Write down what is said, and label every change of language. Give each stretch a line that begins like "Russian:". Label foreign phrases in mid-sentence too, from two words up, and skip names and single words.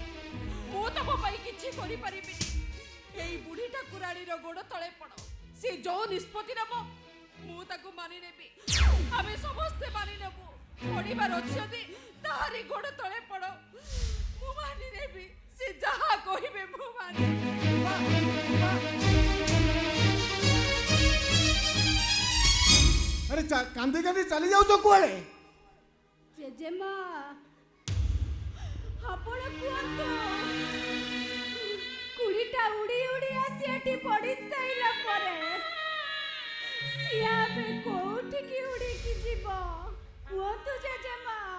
Odia: ମୁଁ ତମ ପାଇଁ କିଛି କରିପାରିବିନି। ଏଇ ବୁଢ଼ୀ ଠାକୁରାଣୀର ଗୋଡ଼ ତଳେ ପଡ଼। ସେ ଯୋଉ ନିଷ୍ପତ୍ତି ନେବ ମୁଁ ତାକୁ ମାନି ନେବି। ଆମେ ସମସ୍ତେ ମାନି ନେବୁ। ପଡ଼ିବାର ଅଛି ଯଦି ତାହାରି ଗୋଡ଼ ତଳେ ପଡ଼। ମୁଁ ମାନି ନେବି। ସେ ଯାହା କହିବେ ମୁଁ ମାନି ଅରେ କାନ୍ଦି କାନ୍ଦି ଚାଲି ଯାଉ କୁଆଡ଼େ ଜେଜେମା, ଆପଣ କୁହନ୍ତୁ, କୁଡ଼ିଟା ଉଡ଼ି ଉଡ଼ି ଆସି ଏଠି ପଡ଼ି ସାଇଲା ପରେ ସିଏ ଏବେ କୋଉଠିକି ଉଡ଼ିକି ଯିବ? କୁହନ୍ତୁ ଜେଜେମା।